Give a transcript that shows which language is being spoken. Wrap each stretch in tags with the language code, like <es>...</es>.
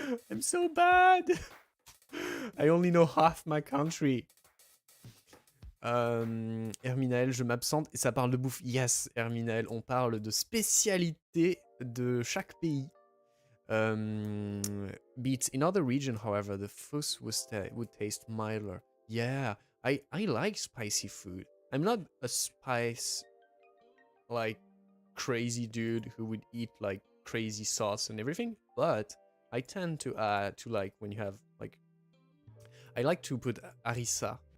<en>I'm so bad. I only know half my country.</en> <fr>Herminaël, je m'absente et ça parle de bouffe.</fr> <en>Yes,</en> <fr>Herminaël, on parle de spécialité de chaque pays.</fr> <en>Beats in other region, however, the fuss would taste milder. Yeah, I like spicy food. I'm not a spice like crazy dude who would eat like crazy sauce and everything, but I tend to add to like when you have like I like to put harissa.</en>